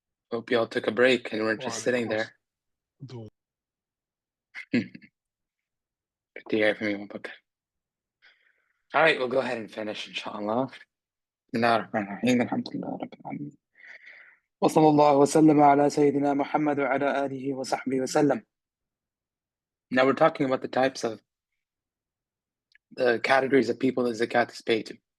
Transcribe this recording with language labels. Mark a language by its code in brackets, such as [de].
[en] Hope you all took a break and weren't just sitting there. Good to hear from you, Bakr. All right, we'll go ahead and finish, inshallah. [ar] وصلى الله وسلم على سيدنا محمد وعلى آله وصحبه وسلم. [en] Now we're talking about the types of the categories of people that zakat is paid to.